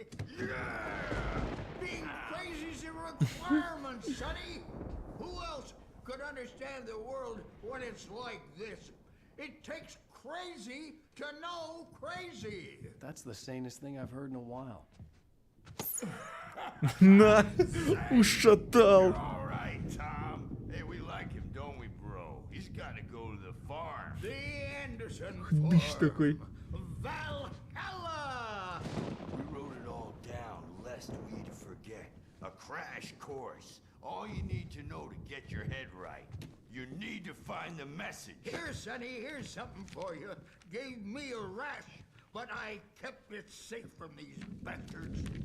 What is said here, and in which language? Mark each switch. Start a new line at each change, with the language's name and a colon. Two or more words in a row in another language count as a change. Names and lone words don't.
English: Yeah! Being crazy's a requirement, Sonny. Who else could understand the world when it's like this? It takes crazy to know crazy. That's the sanest thing I've heard in a while.
Russian: На, ушатал.
English: All right, Tom. Hey, we like him, don't we, bro? He's got to go to the farm. The Anderson
Russian: Дыш такой.
English: Valhalla! We wrote it all down, lest we forget. A crash course. All you need to know to get your head right. You need to find the message. Here, Sonny, here's something for you. Gave me a rash, but I kept it safe from these bastards.